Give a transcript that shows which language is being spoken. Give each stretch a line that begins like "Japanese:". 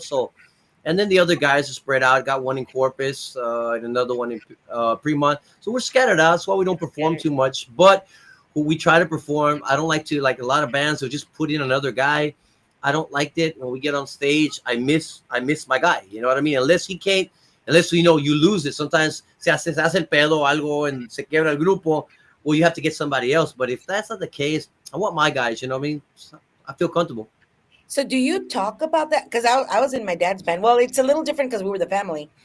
English: So, and then the other guys are spread out. Got one in Corpus and another one in Fremont. So we're scattered out. That's why we don't perform Scattered. too much, but we try to perform. I don't like to, like a lot of bands who just put in another guy. I don't like it when we get on stage. I miss my guy. You know what I mean? Unless you lose it. Sometimes
Spanish: se hace el pedo o algo
English: and
Spanish: se quiebra el grupo.
English: Well, you have to get somebody else. But if that's not the case, I want my guys. You know what I mean? I feel comfortable. So do you talk about that? Because I was in my dad's band. Well, it's a little different because we were the family.